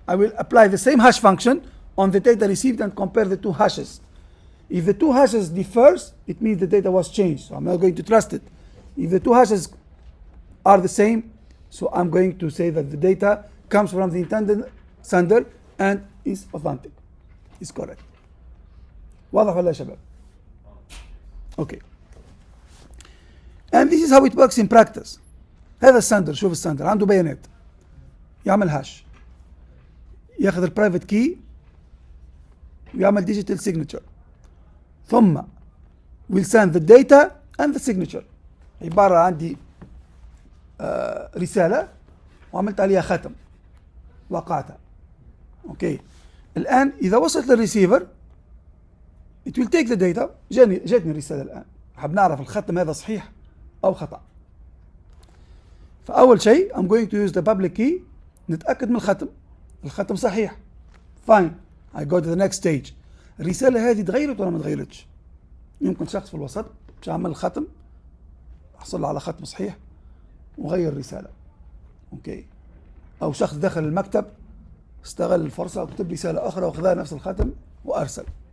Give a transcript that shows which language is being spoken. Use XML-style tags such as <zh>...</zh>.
<en>I will apply the same hash function on the data received and compare the two hashes. If the two hashes differs, it means the data was changed, so I'm not going to trust it. If the two hashes are the same, so I'm going to say that the data comes from the intended sender and is authentic, is correct.</en> <ar>واضح ولا يا شباب؟ Okay.</ar> <en>And this is how it works in practice.</en> <ar>هذا السندر، شوف السندر عنده بيانات، يعمل هاش، ياخذ البرايفت كي ويعمل digital signature، ثم</ar> <en>will send the data and the signature.</en> <ar>عبارة عندي رسالة وعملت عليها ختم، وقعتها. اوكي. الآن إذا وصلت للريسيفر</ar> <en>it will take the data.</en> <ar>جاتني الرسالة الآن، حاب نعرف الختم هذا صحيح أو خطأ. فأول شيء</ar> <en>I'm going to use the public key،</en> <ar>نتأكد من الختم صحيح.</ar> <en>Fine. I go to the next stage.</en> <ar>الرسالة هذه تغيرت ولا ما تغيرتش؟ يمكن شخص في الوسط مش عمل الختم، حصل على ختم صحيح وغير الرسالة. اوكي. أو شخص دخل المكتب استغل الفرصة وكتب رسالة أخرى وأخذها نفس الختم وأرسل.</ar>